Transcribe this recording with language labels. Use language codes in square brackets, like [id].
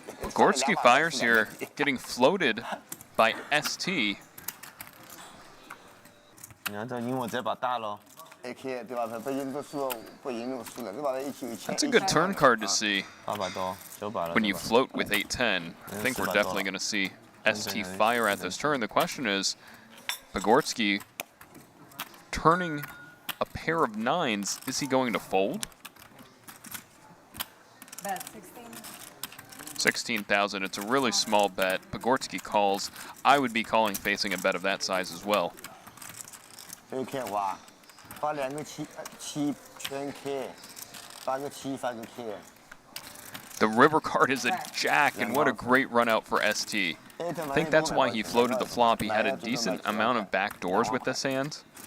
[en] Gorski fires here, getting floated by ST. [zh] 你要再赢我这把大喽。 AK 对吧？不赢都输了，不赢就输了，这把 [en] That's a good turn card to see. [zh] 800多，900了。 [en] When you float with 8-10, I think we're definitely going to see ST fire at this turn. The question is, Pogorski turning a pair of 9s, is he going to fold? Bet 16. 16,000. It's a really small bet. Pogorski calls. I would be calling facing a bet of that size as well. [zh] AK 哇，发2个7全 K， 发个7发个 K。 [en] The river card is a jack, and what a great run out for ST. I think that's why he floated the flop. He had a decent amount of back doors with this hand.